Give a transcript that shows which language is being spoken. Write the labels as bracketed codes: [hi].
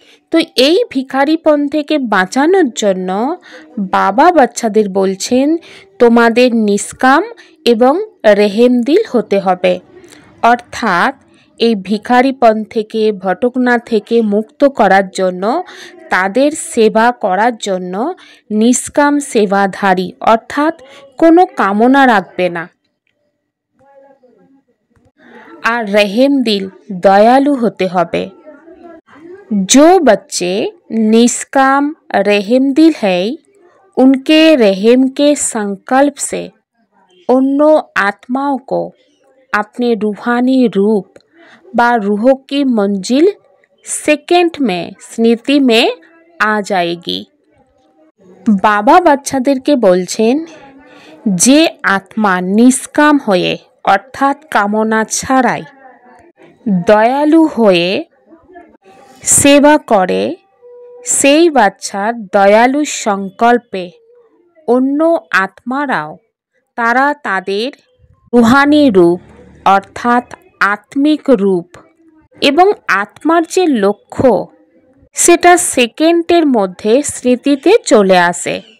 [bn] তো এই ভিখারিপন থেকে বাঁচানোর জন্য বাবা বাচ্চাদের বলছেন তোমাদের নিষ্কাম এবং রেহেমদিল হতে হবে, অর্থাৎ এই ভিখারিপন থেকে ভটকনা থেকে মুক্ত করার জন্য তাদের সেবা করার জন্য নিষ্কাম সেবাধারী, অর্থাৎ কোনো কামনা রাখবে না। [hi] আর रहमदिल दयालु होते হবে। जो बच्चे निष्काम रहमदिल है उनके रहम के संकल्प से अन्य आत्माओं को अपने रूहानी रूप व रूह की मंजिल सेकंड में स्मृति में आ जाएगी। [bn] बाबा বাচ্চাদেরকে বলছেন যে আত্মা নিষ্কাম হয়ে অর্থাৎ কামনা ছাড়াই দয়ালু হয়ে সেবা করে, সেই বাচ্চার দয়ালু সংকল্পে অন্য আত্মারাও তারা তাদের রুহানি রূপ অর্থাৎ আত্মিক রূপ এবং আত্মার যে লক্ষ্য সেটা সেকেন্ডের মধ্যে স্মৃতিতে চলে আসে।